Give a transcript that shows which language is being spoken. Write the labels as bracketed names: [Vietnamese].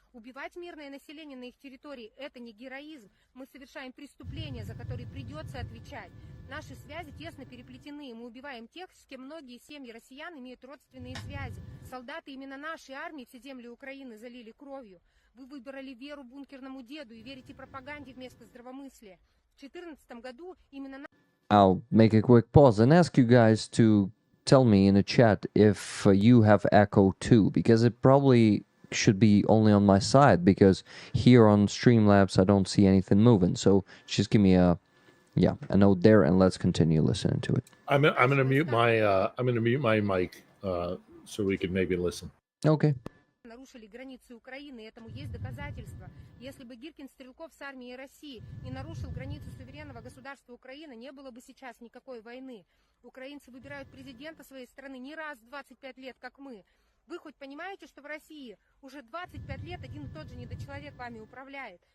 [Russian] Убивать мирное население на их территории, это не героизм. Мы совершаем преступления, за которые придется отвечать. Наши связи тесно переплетены. Мы убиваем тех, с кем многие семьи россиян имеют родственные связи. Солдаты именно нашей армии все земли Украины залили кровью. Вы выбрали веру бункерному деду и верите пропаганде вместо здравомыслия. В 2014 году именно... [English] I'll make a quick pause and ask you guys to tell me in the chat if you have echo too, because it probably should be only on my side, because here on Streamlabs I don't see anything moving. So just give me a note there, and let's continue listening to it. I'm gonna mute my mic so we can maybe listen. Okay. [Russian] Нарушили границы Украины, и этому есть доказательства. Если бы Гиркин Стрелков с армией России не нарушил границу суверенного государства Украины, не было бы сейчас никакой войны. Украинцы выбирают президента своей страны не раз в 25 лет, как мы. Вы хоть понимаете, что в России уже 25 лет один и тот же недочеловек вами управляет?